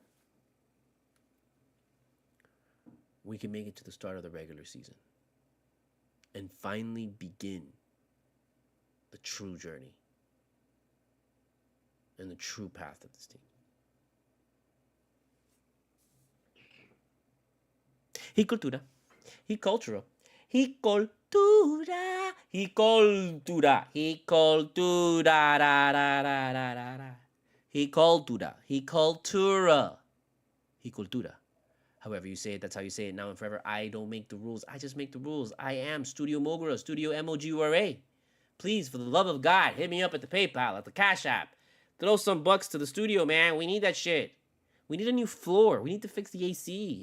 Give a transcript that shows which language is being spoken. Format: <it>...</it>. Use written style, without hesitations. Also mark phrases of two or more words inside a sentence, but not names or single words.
<en>We can make it to the start of the regular season and finally begin the true journey and the true path of this team. He cultura. He cultura. He cultura. He cultura. He cultura. Da, da, da, da, da, da. He cultura. He cultura. He cultura. However you say it, that's how you say it now and forever. I don't make the rules. I just make the rules. I am Studio Mogura, Studio MOGURA. Please, for the love of God, hit me up at the PayPal, at the CashApp. Throw some bucks to the studio, man. We need that shit. We need a new floor. We need to fix the AC.</en>